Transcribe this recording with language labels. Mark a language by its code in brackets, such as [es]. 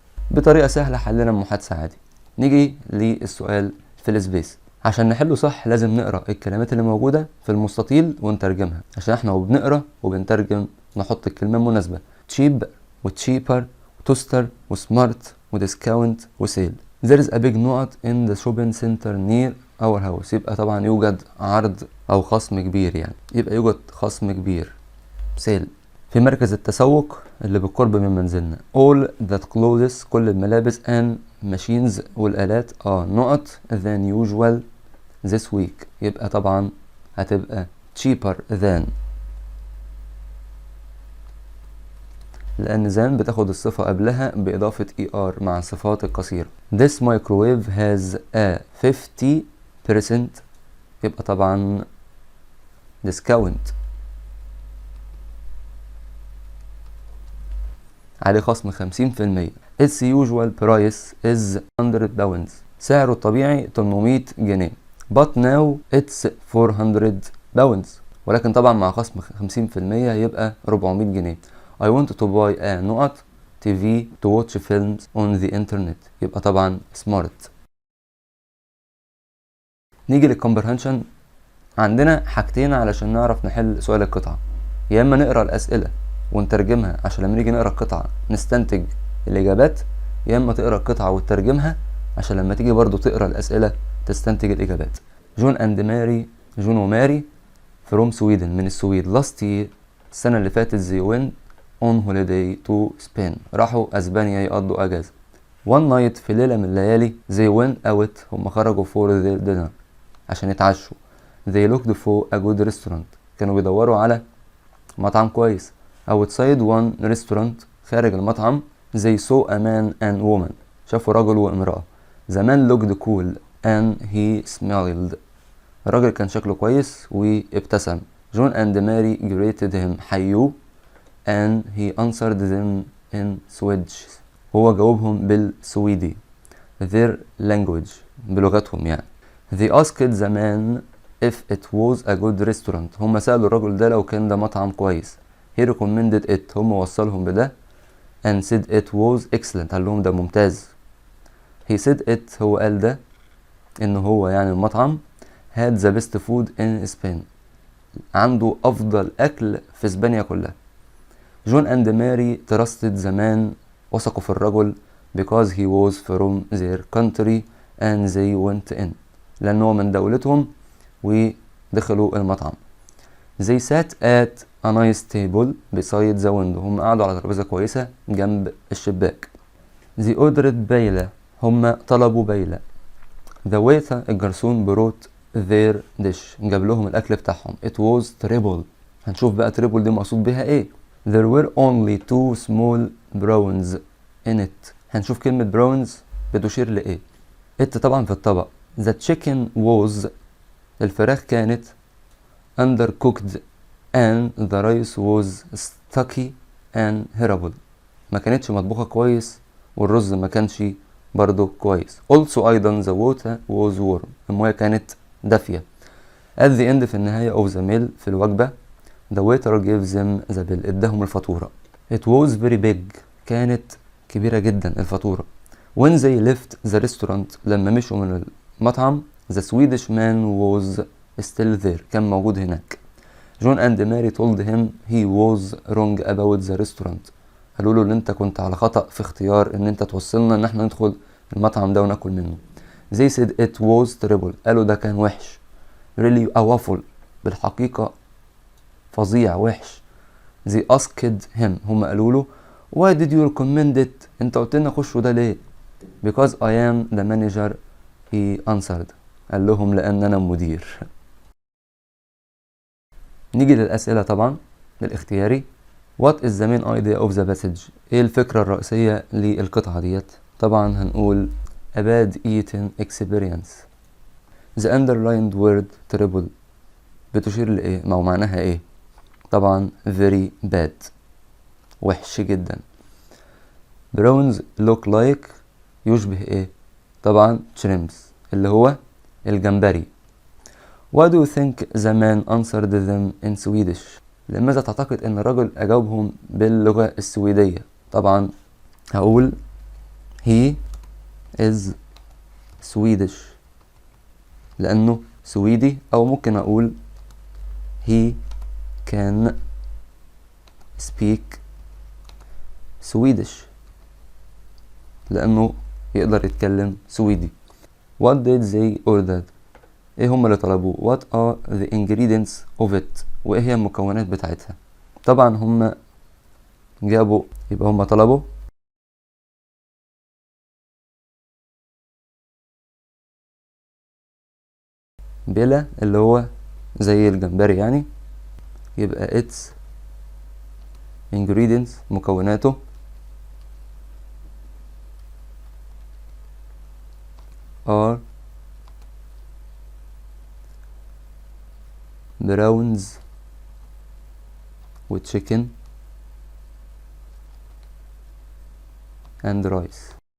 [ar] بطريقة سهلة حلنا المحادثة عادي. نيجي للسؤال في السبيس. عشان نحله صح لازم نقرأ الكلمات اللي موجودة في المستطيل ونترجمها، عشان احنا وبنقرأ وبنترجم نحط الكلمة المناسبة. [en] cheap وcheaper وتوستر وسمارت وديسكاونت وسيل. there is a big نقط in the shopping center near our house. [ar] يبقى طبعا يوجد عرض او خصم كبير يعني، يبقى يوجد خصم كبير سيل في مركز التسوق اللي بالقرب من منزلنا. [en] all that clothes، [ar] كل الملابس، [en] and machines والآلات نقط than usual this week. [ar] يبقى طبعا هتبقى [en] cheaper than، [ar] لأن than بتاخد الصفة قبلها بإضافة er مع الصفات القصيرة. [en] this microwave has a 50%. [ar] يبقى طبعا discount، عليه خصم 50%. [en] its usual price is 100 pounds. [ar] سعره الطبيعي 800 جنيه. [en] but now it's 400 pounds. [ar] ولكن طبعا مع خصم 50% يبقى 400 جنيه. [en] I want to buy a [ar] نقط [en] TV to watch films on the internet. [ar] يبقى طبعا smart. نيجي للcomprehension. عندنا حاجتين علشان نعرف نحل سؤال القطعة. يا اما نقرأ الأسئلة ونترجمها عشان لما نيجي نقرا القطعه نستنتج الاجابات، يا اما تقرا القطعه وتترجمها عشان لما تيجي برضو تقرا الاسئله تستنتج الاجابات. [en] John and Mary, [ar] جون وماري [en] from Sweden [ar] من السويد. [en] last year [ar] السنة اللي فاتت [en] they went on holiday to Spain [ar] راحوا أسبانيا يقضوا أجازة. [en] one night [ar] في ليلة من الليالي [en] they went out [ar] هم خرجوا [en] for their dinner [ar] عشان يتعشوا. [en] they looked for a good restaurant [ar] كانوا بيدوروا على مطعم كويس. [en] outside one restaurant [ar] خارج المطعم [en] they saw a man and woman [ar] شافوا رجل وامرأة. [en] the man looked cool and he smiled [ar] الراجل كان شكله كويس وابتسم. [en] John and Mary greeted him حيوه and he answered them in Swedish [ar] هو جاوبهم بالسويدي [en] their language [ar] بلغتهم يعني. [en] they asked the man if it was a good restaurant [ar] هم سألوا الرجل ده لو كان ده مطعم كويس. [en] he recommended it [ar] هم وصلهم بده [en] and said it was excellent [ar] قال لهم ده ممتاز. [en] he said it [ar] هو قال ده إنه هو يعني المطعم [en] had the best food in Spain [ar] عنده أفضل أكل في إسبانيا كلها. [en] John and Mary trusted the man [ar] وثقوا في الرجل [en] because he was from their country and they went in [ar] لأنه من دولتهم ودخلوا المطعم. [en] they sat at a nice table beside the window [ar] هم قعدوا على ترابيزة كويسة جنب الشباك. [en] they ordered [ar] بيلة هم طلبوا بيلة. [en] the waiter الجرسون brought their dish [ar] جاب لهم الأكل بتاعهم. [en] it was terrible [ar] هنشوف بقى terrible دي مقصود بها ايه. [en] there were only 2 small prawns in it [ar] هنشوف كلمة prawns بتشير لإيه. it طبعا في الطبق. [en] the chicken was الفراخ كانت undercooked and the rice was sticky and horrible [ar] ما كانتش مطبوخة كويس والرز ما كانش برضو كويس. [en] also أيضا the water was warm [ar] المياه كانت دافية. [en] at the end [ar] في النهاية [en] of the meal في الوجبة the waiter gives them the bill [ar] اداهم الفاتورة. [en] it was very big [ar] كانت كبيرة جدا الفاتورة. [en] when they left the restaurant [ar] لما مشوا من المطعم [en] the Swedish man was still there [ar] كان موجود هناك. [en] John and Mary told him he was wrong about the restaurant [ar] قالوا له ان انت كنت على خطأ في اختيار ان انت توصلنا ان احنا ندخل المطعم ده وناكل منه. [en] they said it was terrible [ar] قالوا ده كان وحش. [en] really awful [ar] بالحقيقة فظيع وحش. [en] they asked him [ar] هم قالوا له [en] why did you recommend it [ar] انت قلت لنا خشوا ده ليه. [en] because I am the manager he answered [ar] قال لهم لان انا مدير. نيجي للأسئلة طبعا للاختياري. [en] what is the main idea of the passage [ar] ايه الفكرة الرئيسية للقطعة ديت. [en] طبعا هنقول a bad eating experience. the underlined word [ar] terrible بتشير لإيه ما هو معناها إيه. طبعا [en] very bad [ar] وحش جدا. [en] browns look like [ar] يشبه إيه. طبعا shrimps اللي هو الجمبري. [en] why do you think the man answered them in Swedish [ar] لماذا تعتقد ان الرجل اجاوبهم باللغة السويدية. طبعا هقول [en] he is Swedish [ar] لانه سويدي او ممكن اقول [en] he can speak Swedish [ar] لانه يقدر يتكلم سويدي. [en] what did they order [ar] ايه هم اللي طلبوه. [en] what are the ingredients of it [ar] وايه هي المكونات بتاعتها. طبعا هم جابوا يبقى هم طلبوا بلا اللي هو زي الجمبري يعني يبقى its ingredients مكوناته [en] are browns with chicken and rice.